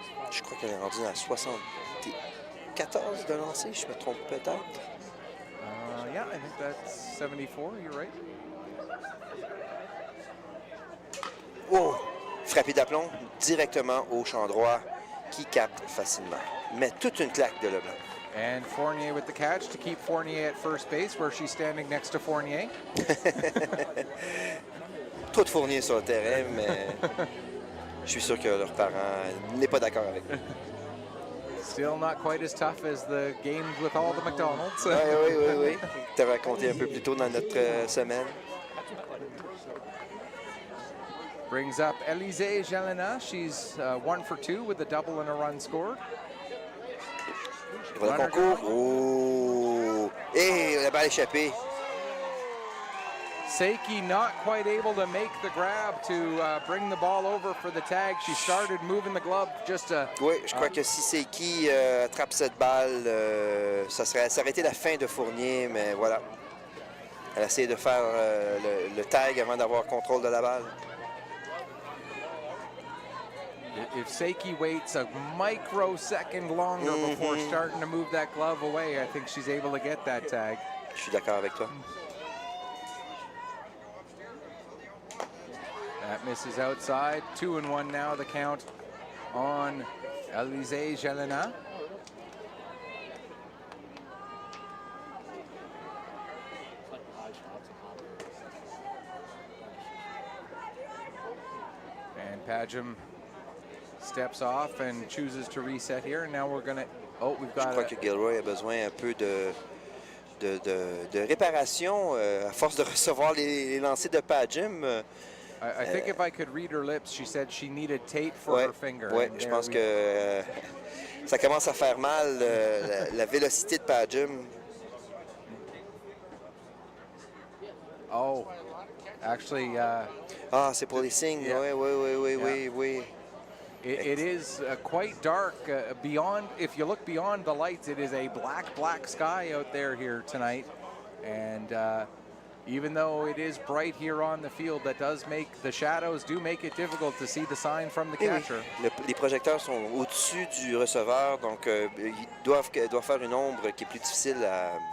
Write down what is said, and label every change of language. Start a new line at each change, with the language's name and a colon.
French: Je crois qu'elle est rendue à 74 de lancer, je me trompe peut-être.
English: Yeah, I think that's 74, you're right. Oh!
French: Frappé d'aplomb directement au champ droit qui capte facilement. Mais toute une claque de Leblanc.
English: And Fournier with the catch to keep Fournier at first base, where she's standing next to Fournier.
French: Trop de Fournier sur le terrain, mais je suis sûr que leurs parents n'est pas d'accord avec eux.
English: Still not quite as tough as the games with all the McDonald's.
French: Oui. Tu as raconté un peu plus tôt dans notre semaine.
English: Brings up Élisée Jalina. She's 1 for 2 with a double and a run scored.
French: Il va le concours. Oh! Et la balle échappée.
English: Seiki not quite able to make the grab to bring the ball over for the tag. She started moving the glove just to...
French: Oui, je crois que si Seiki attrape cette balle, ça aurait été la fin de Fournier, mais voilà. Elle a essayé de faire le tag avant d'avoir contrôle de la balle.
English: If Seiki waits a microsecond longer before starting to move that glove away, I think she's able to get that tag.
French: Je suis d'accord avec toi.
English: That misses outside. 2-1 now, the count on Élisée Jalina. And Pajam steps off and chooses to reset here. And now we're going to... Oh, we've got...
French: Je crois que Gilroy a besoin un peu de réparation à force de recevoir les lancers de Pajam.
English: I think if I could read her lips, she said she needed tape for her finger.
French: Oui, je pense que ça commence à faire mal, la vélocité de Pajam.
English: Oh, actually...
French: c'est pour les signes. Oui.
English: It is quite dark. Beyond, if you look beyond the lights, it is a black sky out there here tonight. And even though it is bright here on the field, that does make the shadows make it difficult to see the sign from the catcher.
French: Oui. Les projecteurs sont au-dessus du receveur, donc ils doivent faire une ombre qui est plus difficile à...